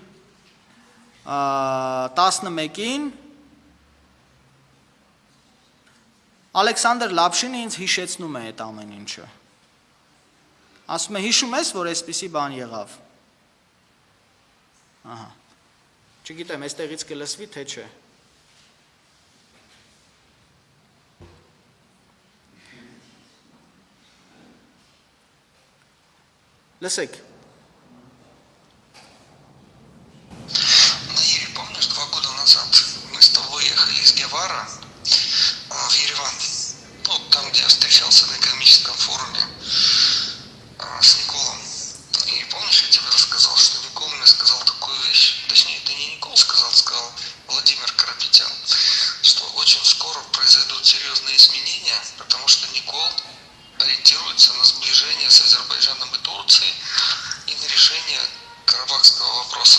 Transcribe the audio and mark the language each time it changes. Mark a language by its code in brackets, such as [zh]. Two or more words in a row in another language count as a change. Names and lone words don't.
[hy] 11-ին Ալեքսանդր Լապշինը ինձ հիշեցնում է այդ ամեն ինչը։ Ասում է, հիշում ես, որ այսպիսի բան եղավ։ Ահա։ Չգիտեմ, այստեղից կլսվի, թե չէ։ Լսեք։ [ru] Помнишь, 2 года назад мы с тобой ехали из Гевара в Ереван, ну, там, где я встречался на экономическом форуме с Николом. И помнишь, я тебе рассказал, что Никол мне сказал такую вещь, точнее, это не Никол сказал Владимир Карапетян, что очень скоро произойдут серьезные изменения, потому что Никол ориентируется на сближение с Азербайджаном и Турцией и на решение карабахского вопроса.